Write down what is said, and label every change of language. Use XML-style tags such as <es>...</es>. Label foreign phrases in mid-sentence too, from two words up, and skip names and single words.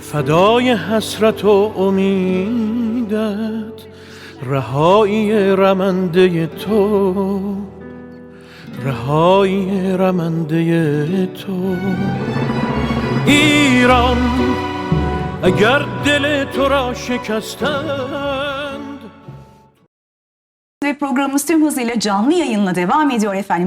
<fa>فدای حسرت و امیدت، رهایی رمنده تو، رهایی رمنده تو. ایران اگر دل تو را شکستند.</fa> <tr>Ve programımız tüm hızıyla canlı yayınla devam ediyor efendim.</tr>